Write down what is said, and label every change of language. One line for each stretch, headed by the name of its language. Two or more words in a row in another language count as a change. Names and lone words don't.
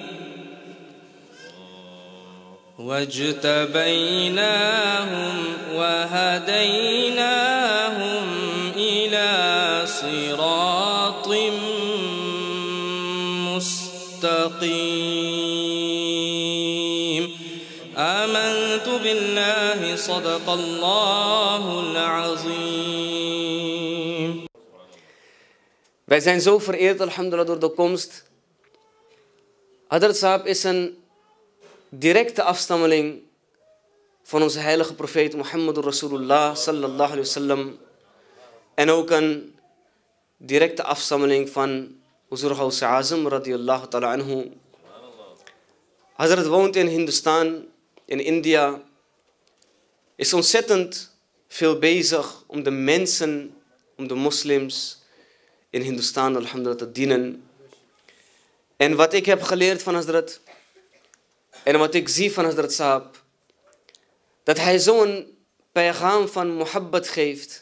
Arabic: واجتبيناهم وهديناهم إلى صراط مستقيم. آمنت بالله صدق الله العظيم.
Dutch: Wij zijn zo vereerd, alhamdulillah, door de komst. Hadrat Sahab is een directe afstammeling van onze heilige profeet
Arabic: محمد رسول الله صلى الله عليه وسلم.
Dutch: En ook een directe afstammeling van Huzur Ghaus Azam
Arabic: رضي الله تعالى عنه.
Dutch: Hazrat woont in Hindustan, in India. Is ontzettend veel bezig om de mensen, om de moslims in Hindustan alhamdulillah te dienen. En wat ik heb geleerd van Hazrat en wat ik zie van Hazrat Sahab, dat hij zo'n paygham van muhabbat geeft.